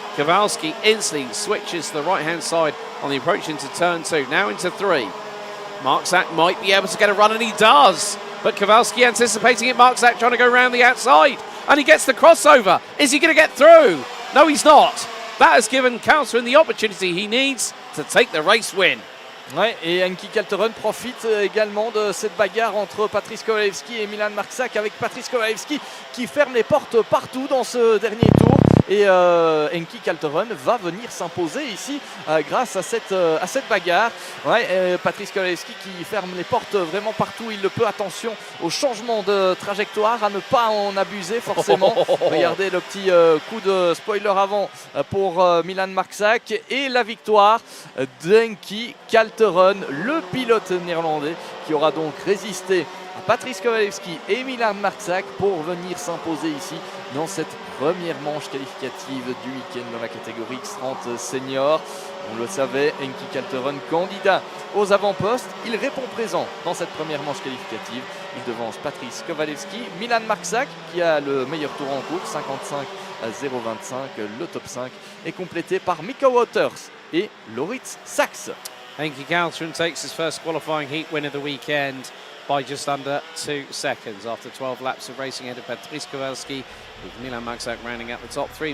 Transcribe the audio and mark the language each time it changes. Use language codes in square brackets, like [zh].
[en] Kowalski instantly switches to the right-hand side on the approach into turn 2. Now into 3. Marczak might be able to get a run, and he does. But Kowalski anticipating it. Marczak trying to go around the outside. And he gets the crossover. Is he going to get through? No, he's not. That has given Kalteren the opportunity he needs to take the race win. [fr] Ouais, et Henki Kalteren profite également de cette bagarre entre Patrice Kowalski et Milan Marczak, avec Patrice Kowalski qui ferme les portes partout dans ce dernier tour. Et Henki Kalteren va venir s'imposer ici grâce à cette bagarre. Ouais, Patrice Kowalski qui ferme les portes vraiment partout il le peut. Attention au changement de trajectoire, à ne pas en abuser forcément. Regardez le petit coup de spoiler avant pour Milan Marczak, et la victoire d'Henki Kalteren, le pilote néerlandais qui aura donc résisté à Patrice Kowalski et Milan Marczak pour venir s'imposer ici dans cette première manche qualificative du week-end dans la catégorie X30 Senior. On le savait, Henki Kalteren, candidat aux avant-postes, il répond présent dans cette première manche qualificative. Il devance Patrice Kowalski, Milan Marczak qui a le meilleur tour en course, 55-025. Le top 5 est complété par Mikkel Walters et Laurits Saxer. [en] Henki Kalteren takes his first qualifying heat win of the weekend. by just under 2 seconds after 12 laps of racing ahead of Patrice Kowalski, with Milan Magzak rounding out the top 3.